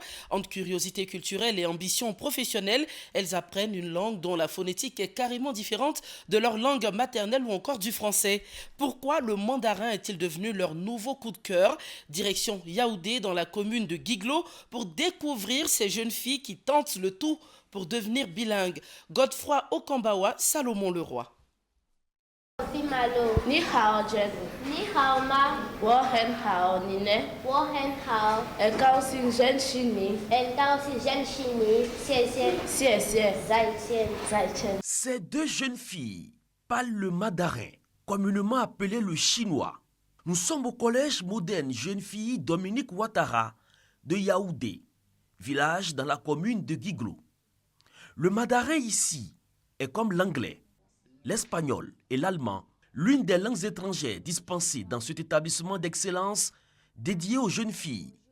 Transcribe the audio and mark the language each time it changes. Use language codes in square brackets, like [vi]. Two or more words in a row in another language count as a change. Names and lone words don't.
[fr] Entre curiosité culturelle et ambition professionnelle, elles apprennent une langue dont la phonétique est carrément différente de leur langue maternelle ou encore du français. Pourquoi le mandarin est-il devenu leur nouveau coup de cœur? Direction Yaoundé dans la commune de Guiglo pour découvrir ces jeunes filles qui tentent le tout pour devenir bilingues. Godefroy Okambawa, Salomon Leroy. [zh] 你好 Jen 你好吗我很好你呢我很好很高兴认识你很高兴认识你谢谢谢谢再见再见 [fr] Ces deux jeunes filles parlent le mandarin, communément appelé le chinois. Nous sommes au collège moderne jeune fille Dominique Ouattara de Yaoundé, village dans la commune de Guiglo. Le mandarin ici est comme l'anglais, l'espagnol et l'allemand, l'une des langues étrangères dispensées dans cet établissement d'excellence dédié aux jeunes filles.